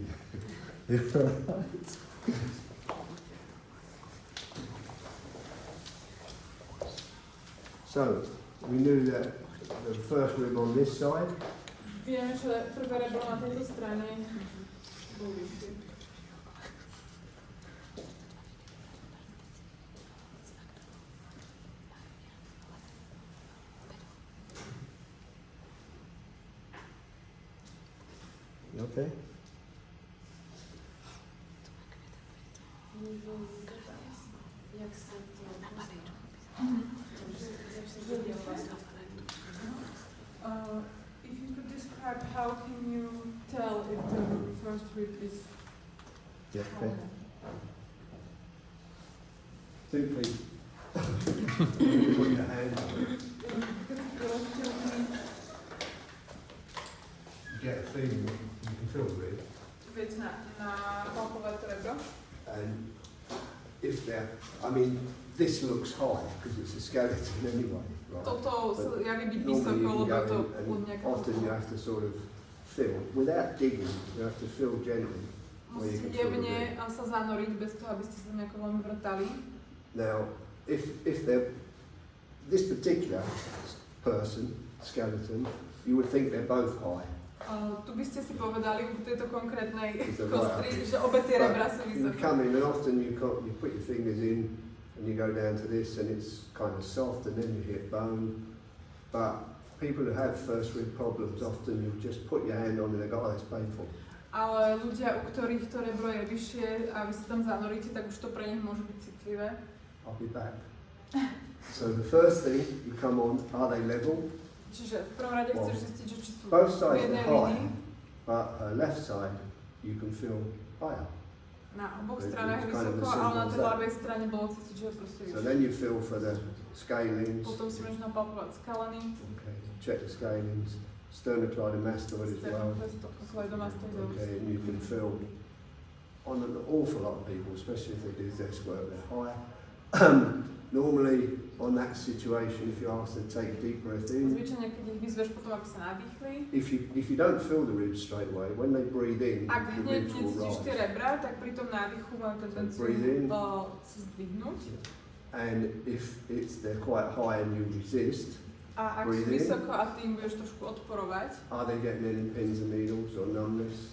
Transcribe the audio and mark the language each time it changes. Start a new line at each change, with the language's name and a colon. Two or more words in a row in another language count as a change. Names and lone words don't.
English: You're right. So, we knew that the first rib on this side,
Slovak: Viem, že prvé rebro na tejto strane bol vyššie.
English: okay?
Czech: Jak se
English: If you could describe how can you tell if the first rib is Yeah, okay. Simply put your hand on it, you get a feeling that you can feel the rib,
Slovak: Viete na palpovať to rebro.
English: and if they're, I mean, this looks high because it's a skeleton anyway, right?
Slovak: Toto sa javí byť
English: Normally
Slovak: vysoko,
English: you
Slovak: lebo
English: can
Slovak: to
English: go
Slovak: pod
English: in and
Slovak: nejakou
English: often you have to sort of feel, without digging, you have to feel gently.
Slovak: musíte jemne sa zanoriť bez toho, aby ste sa nejako veľmi vrtali.
English: Now, if they're this particular person, skeleton, you would think they're both high.
Slovak: Tu by ste si povedali u tejto konkrétnej
English: It's a
Slovak: kostry,
English: right.
Slovak: že obe tie rebra sú
English: You
Slovak: vysoké.
English: come in and often you put your fingers in and you go down to this and it's kind of soft and then you hit bone. But people who have first rib problems often you just put your hand on and they go, oh, it's painful.
Slovak: Ale ľudia, u ktorých to rebro je vyššie a vy sa tam zanoríte, tak už to pre nich môže byť citlivé.
English: I'll be back. So the first thing you come on, are they level?
Slovak: Čiže v prvom rade chceš zistiť, že či sú
English: Both
Slovak: v
English: sides
Slovak: jednej
English: are high,
Slovak: línii.
English: but left side you can feel higher.
Slovak: Na oboch
English: It's
Slovak: stranách
English: kind of
Slovak: vysoko,
English: as
Slovak: ale na
English: simple
Slovak: tej
English: as that.
Slovak: ľavej strane bolo cítiť, že je proste
English: So
Slovak: vyššie.
English: then you feel for the scalings.
Slovak: Potom si môžeš napalpovať skalany,
English: Okay, check the scalings. Sternocleidomastoid as well.
Slovak: sternocleidomastoideus.
English: Okay, and you can feel on an awful lot of people, especially if they do desk work, they're high. Normally, on that situation, if you ask them to take a deep breath in,
Slovak: Zvyčajne, keď ich vyzveš potom, aby sa nadýchli,
English: if you don't feel the ribs straight away, when they breathe in,
Slovak: ak
English: the
Slovak: hneď
English: ribs will
Slovak: necítiš tie
English: rise.
Slovak: rebra, tak pri tom nádychu majú tendenciu
English: breathe in.
Slovak: si zdvihnúť.
English: And if they're quite high and you resist,
Slovak: A ak sú
English: breathe in.
Slovak: vysoko a ty im budeš trošku odporovať,
English: are they getting any pins and needles or numbness?